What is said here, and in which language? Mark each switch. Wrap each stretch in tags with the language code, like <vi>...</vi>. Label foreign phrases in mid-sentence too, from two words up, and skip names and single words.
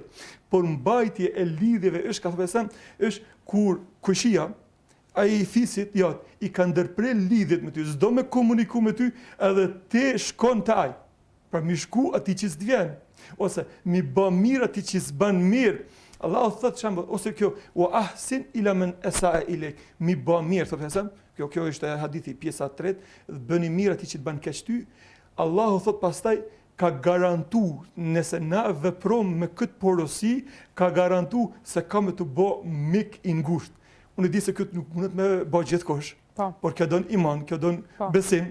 <sq>Por mbajtje e lidhjeve është, ka thënë, është kur kushia ai fisit i ka ndërprer lidhjet me ty, s'do me komuniku me ty, edhe ti shkon te ai. Pra mi shku ati që s'dvjen, ose mi bë mirë ati që s'ban mirë. Allahu thot shembull, ose kjo,</sq> <ar>وأحسن إلى من أساء إليك,</ar> <sq>mi bë mirë, thotë kjo është hadithi pjesa 3, bëni mirë ati që të ban keq ty. Allahu thot pastaj ka garantu, nëse na veprom me këtë porosi, ka garantu se ka me të bë mik i ngushtë. Unë di se këtë nuk mundet me bë gjithkohësh. Por kjo don iman, kjo don besim.</sq>